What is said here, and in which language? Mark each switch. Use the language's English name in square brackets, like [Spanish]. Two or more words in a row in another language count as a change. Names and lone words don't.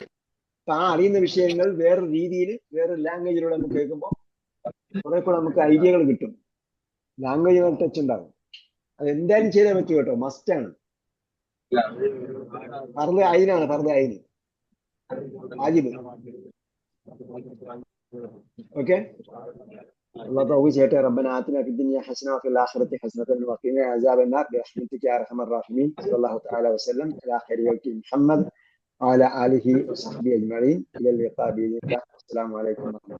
[Malayalam] അപ്പൊ ആ അറിയുന്ന വിഷയങ്ങൾ വേറൊരു രീതിയിൽ, വേറൊരു ലാംഗ്വേജിലൂടെ നമുക്ക് കേൾക്കുമ്പോൾ കുറെ കൂടെ നമുക്ക് ഐഡിയകൾ കിട്ടും. [English] language touch [Malayalam] ഉണ്ടാകും. അത് എന്തായാലും ചെയ്തേ പറ്റൂ കേട്ടോ, മസ്റ്റാണ്. [Arabic] فرض عين, فرض عين واجب. [Malayalam] ഓക്കെ. [Arabic] الله توفيق شيئا. ربنا آتنا في الدنيا حسنة وفي الآخرة حسنة وقنا عذاب النار برحمتك يا أرحم الراحمين. صلى الله تعالى وسلم على خير خلق محمد وعلى آله وصحبه أجمعين. إلى اللقاء بإذن الله. السلام عليكم ورحمة الله.